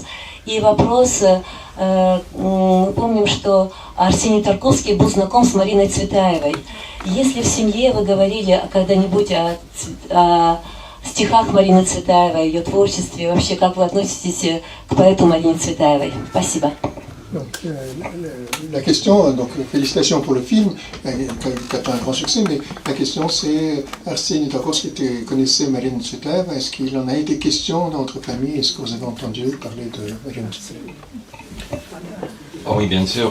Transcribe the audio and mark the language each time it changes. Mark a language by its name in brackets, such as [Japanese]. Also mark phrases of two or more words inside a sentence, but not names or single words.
[Russian] И вопрос, мы помним, что Арсений Тарковский был знаком с Мариной Цветаевой. Если в семье вы говорили когда-нибудь о стихах Марины Цветаевой, ее творчестве, вообще как вы относитесь к поэту Марине Цветаевой? Спасибо. [French] Donc, la question, donc félicitations pour le film, qui a un grand succès, mais la question c'est, Arsène Tarkovsky connaissait Marina Tsvetaeva, est-ce qu'il en a été question dans votre famille? Est-ce que vous avez entendu parler de Marina Tsvetaeva? Oh oui, bien sûr.